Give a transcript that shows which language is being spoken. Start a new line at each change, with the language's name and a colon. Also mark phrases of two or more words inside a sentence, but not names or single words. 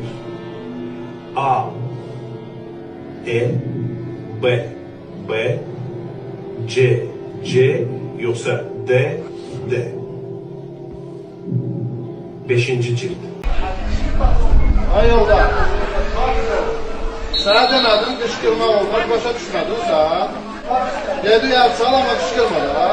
Azerbaijani: A, E, B, B, C, yoxsa D, D. 5-ci cild. Ay yolda.
Turkish: Sana demedim kışkırma olmaz, başa düşmedin sen. Dedi yapsan ama kışkırma da.